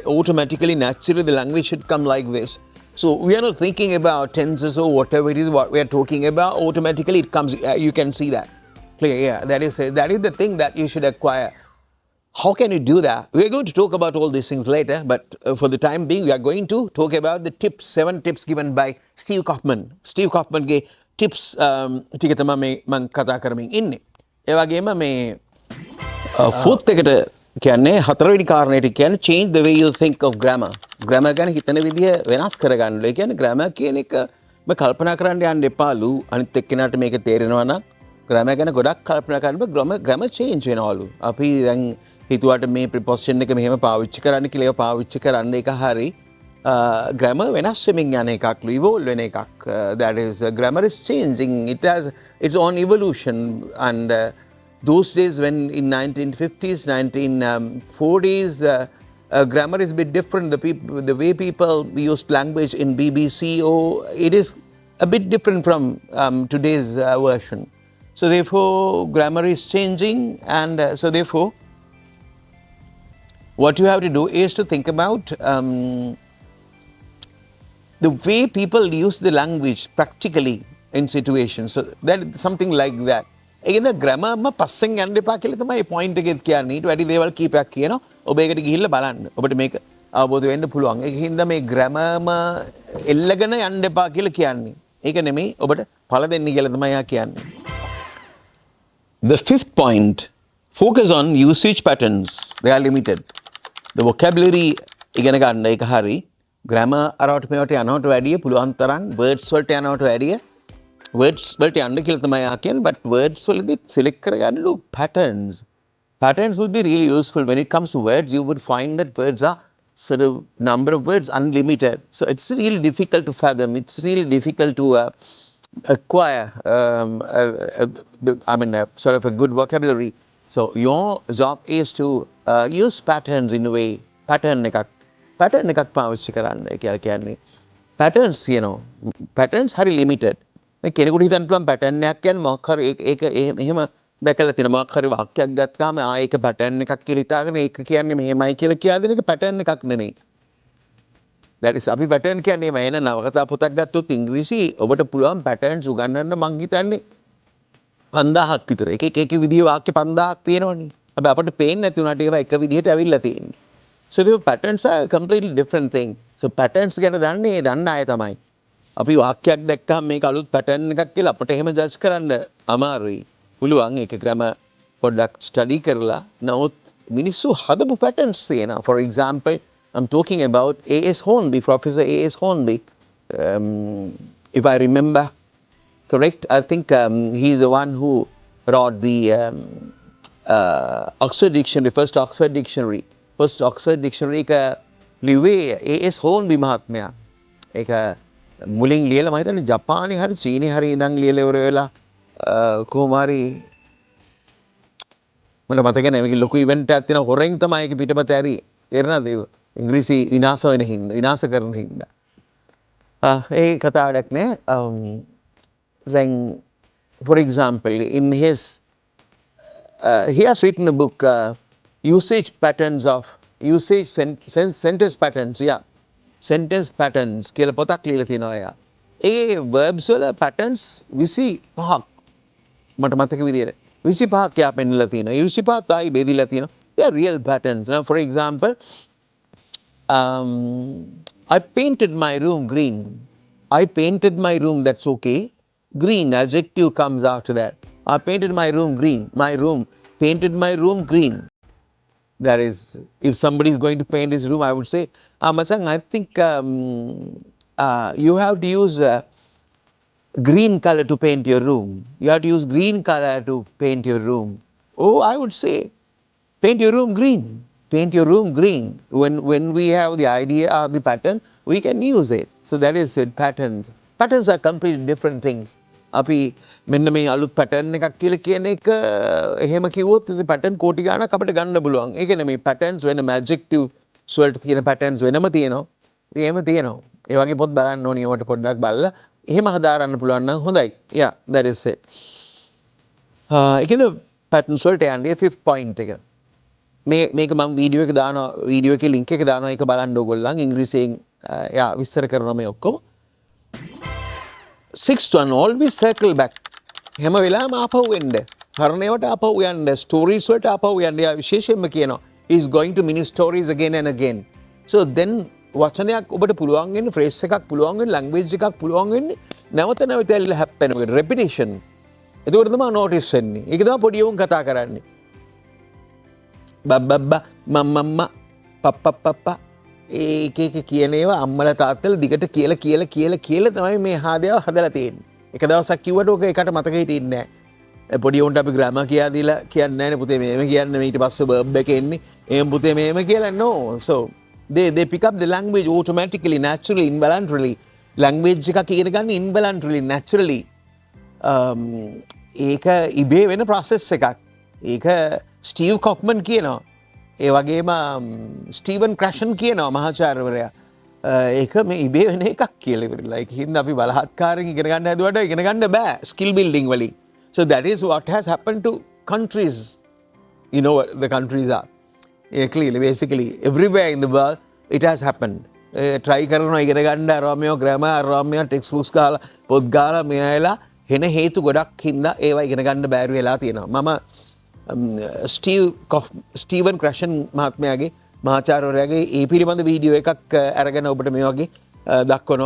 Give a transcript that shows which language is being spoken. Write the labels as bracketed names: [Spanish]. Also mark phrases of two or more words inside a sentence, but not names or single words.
[English] Automatically, naturally the language should come like this. So we are not thinking about tenses or whatever it is what we are talking about. Automatically it comes, you can see that clear. Yeah, that is the thing that you should acquire. How can you do that? We are going to talk about all these things later, but for the time being we are going to talk about the tips, 7 tips given by Steve Kaufman. [Sinhala] Steve Kaufman ge tips ටික තමයි මේ මම කතා කරමින් ඉන්නේ. ඒ වගේම මේ fourth එකට කියන්නේ හතරවෙනි කාරණේට කියන්නේ [English] change the way you think of grammar. [Sinhala] grammar ගැන හිතන විදිය වෙනස් කරගන්න. ඒ කියන්නේ grammar කියන එක මේ කල්පනා කරන්න යන්න එපාලු. අනිත් එක්කෙනාට මේක තේරෙනවා නම් grammar ගැන ගොඩක් කල්පනා කරනකොට grammar change වෙනවලු. අපි දැන් හිතුවට මේ preposition එක මෙහෙම පාවිච්චි කරන්න කියලා ඒක පාවිච්චි කරන්න එක හරි grammar වෙනස් වෙමින් යන එකක්, evolve වෙන එකක්. [English] That is grammar is changing. It has its own evolution, and those days when in 1950s 1940s grammar is a bit different. The way people used language in BBC, it is a bit different from today's version. So therefore grammar is changing, and so therefore what you have to do is to think about the way people use the language practically in situations. So that is something like that. Again, the grammar [Sinhala] ma passing යන්න එපා කියලා තමයි point එකෙත් කියන්නේ. ඊට වැඩි දේවල් කීපයක් කියනවා. ඔබ ඒකට ගිහිල්ලා බලන්න. ඔබට මේක අවබෝධ වෙන්න පුළුවන්. ඒකින්ද මේ grammar ම එල්ලගෙන යන්න එපා කියලා කියන්නේ. ඒක නෙමෙයි ඔබට ඵල දෙන්නේ කියලා තමයි යා කියන්නේ. [English] The fifth point, focus on usage patterns. They are limited. The vocabulary [Sinhala] ඉගෙන ගන්න එක හරි. grammar අරවට මේවට යනවට වැඩිය පුළුවන් තරම් words වලට යනවට වැඩිය words වලට යන්න කියලා තමයි යා කියන්නේ. But words වලදී select කරගන්නලු patterns. [English] Patterns would be really useful. When it comes to words, you would find that words are sort of number of words unlimited. So it's really difficult to fathom. It's really difficult to acquire sort of a good vocabulary. So your job is to use patterns in a way. [Sinhala] Pattern එකක් පාවිච්චි කරන්න කියලා කියන්නේ. [English] Patterns, patterns හරි limited. [Sinhala] මේ කෙනෙකුට හිතන්න පුළුවන් pattern එකක් කියන්නේ මොකක් හරි ඒක එහෙම දැකලා තියෙන මොකක් හරි වාක්‍යයක් ගත්තාම ඒක pattern එකක් කියලා හිතාගෙන ඒක කියන්නේ මෙහෙමයි කියලා කියා දෙන එක pattern එකක් නෙමෙයි. [English] That is [Sinhala] අපි pattern කියන්නේ මේ එන නවකතා පොතක් ගත්තොත් ඉංග්‍රීසි ඔබට පුළුවන් patterns උගන්වන්න මං හිතන්නේ 5000ක් විතර. එක විදිහේ වාක්‍ය 5000ක් තියෙනවනේ. හැබැයි අපිට පේන්නේ නැති උනාට ඒවා එක විදිහට ඇවිල්ලා තියෙන්නේ. [English] So the patterns are a completely different thing. [Sinhala] So patterns ගැන දන්න අය තමයි. අපි වාක්‍යයක් දැක්කම මේක අලුත් pattern එකක් කියලා අපිට එහෙම ජජ් කරන්න අමාරුයි. පුළුවන් ඒක grammar පොඩ්ඩක් study කරලා. නමුත් මිනිස්සු හදපු patterns තියෙනවා. [English] For example, I'm talking about A.S. Hornby, Professor A.S. Hornby. If I remember correct, I think he's the one who wrote the Oxford Dictionary, first Oxford Dictionary. [Sinhala] First Oxford Dictionary එක ලිව්වේ A.S. Hornby මහත්මයා. ඒක මුලින් ලියලා මම හිතන්නේ ජපානයේ හරි චීනයේ හරි ඉඳන් ලියලා ඉවර වෙලා කොහොම හරි මට මතක නැහැ මේක ලොකු ඉවෙන්ට් එකක් තියෙනවා හොරෙන් තමයි ඒක පිටපත ඇරි තේරෙනවද ඒක ඉංග්‍රීසි විනාශ වෙන හින්දා විනාශ කරන හින්දා ඒ කතාවක් නේ [English] then for example in his he has written a book usage patterns of usage sentence patterns sentence patterns [Sinhala] කියලා පොතක් ලියලා තියෙනවා එයා. ඒ verbs වල patterns 25ක් මට මතක විදියට 25ක් යා පෙන්නලා තියෙනවා. 25ක් ආයි බෙදලා තියෙනවා. [English] They are real patterns. Now for example, I painted my room green. I painted my room, that's okay. Green adjective comes after that. I painted my room green. My room painted my room green. That is, if somebody is going to paint his room, I would say, Masang, I think you have to use green color to paint your room. You have to use green color to paint your room. Oh, I would say, paint your room green. Paint your room green. When we have the idea of the pattern, we can use it. So that is it, patterns. Patterns are completely different things. [Sinhala] අපි මෙන්න මේ අලුත් පැටර්න් එකක් කියලා කියන එක එහෙම කිව්වොත් ඉතින් පැටර්න් කෝටි ගාණක් අපිට ගන්න පුළුවන්. ඒ කියන්නේ මේ පැටර්න්ස් වෙන ඇඩ්ජෙක්ටිව්ස් වලට තියෙන පැටර්න්ස් වෙනම තියෙනවා. ඉතින් එහෙම තියෙනවා. ඒ වගේ පොත් බලන්න ඕනි ඒවට පොඩ්ඩක් බලලා එහෙම හදාරන්න පුළුවන් නම් හොඳයි. [English] Yeah, that is it. [Sinhala] ඒකද පැටර්න්ස් වලට යන්නේ 5th point එක. මේක මම වීඩියෝ එක දානවා වීඩියෝ එකේ link එක දානවා ඒක බලන්න ඕගොල්ලන් ඉංග්‍රීසියෙන් යා විස්තර කරනවා මේ ඔක්කොම. [English] 6th one, always circle back. [Sinhala] හැම වෙලාවෙම ආපහු එන්න. හරණේවට ආපහු යන්න, stories වලට ආපහු යන්න. යා විශේෂයෙන්ම කියනවා [English] is going to mini stories again and again. [Sinhala] So then වචනයක් ඔබට පුළුවන් වෙන්නේ phrase එකක් පුළුවන් වෙන්නේ language එකක් පුළුවන් වෙන්නේ නැවත නැවත ඇවිල්ලා happen වෙන repetition. එතකොට තමයි notice වෙන්නේ. ඒක තමයි පොඩි උන් කතා කරන්නේ. බබ්බබ්බා මම්මම්මා පප්පප්පප්පා ඒක කියන ඒවා අම්මලා තාත්තලා දිගට කියලා තමයි මේ හාදේව හදලා තියෙන්නේ. එක දවසක් කිව්වට ඕක එකට මතක හිටින්නේ නැහැ. පොඩි උන්ට අපි ග්‍රැමර් කියලා දීලා කියන්නේ නැහැ නේ පුතේ මෙහෙම කියන්නේ ඊට පස්සේ verb එක එන්නේ. එහෙම පුතේ මෙහෙම කියලා no. [English] So they pick up the language automatically, naturally, involuntarily. [Sinhala] Language එකක් ඉගෙන ගන්න [English] involuntarily, naturally. [Sinhala] ඒක ඉබේ වෙන process එකක්. ඒක ස්ටීව් කොක්මන් කියනවා. ඒ වගේම ස්ටීවන් ක්‍රැෂන් කියනවා මහාචාර්යවරයා. ඒක මේ ඉබේ වෙන එකක් කියලා ඉවරලා. ඒක හින්දා අපි බලහත්කාරයෙන් ඉගෙන ගන්න හැදුවට ඉගෙන ගන්න බෑ [English] skill building [Sinhala] වලින්. [English] So that is what has happened to countries. You know what the countries are. Clearly, basically, everywhere in the world, it has happened. [Sinhala] Try කරනවා ඉගෙන ගන්න අරෝමියෝ ග්‍රැමර් අරෝමියෝ [English] text books [Sinhala] ගාලා පොත් ගාලා මෙයාලා හෙන හේතු ගොඩක් හින්දා ඒවා ඉගෙන ගන්න බැරි වෙලා තියෙනවා. මම ස්ටීවන් ක්‍රැෂන් මහත්මයාගේ මහාචාර්යවරයාගේ ඒ පිළිබඳ වීඩියෝ එකක් අරගෙන ඔබට මේ වගේ දක්වනවා.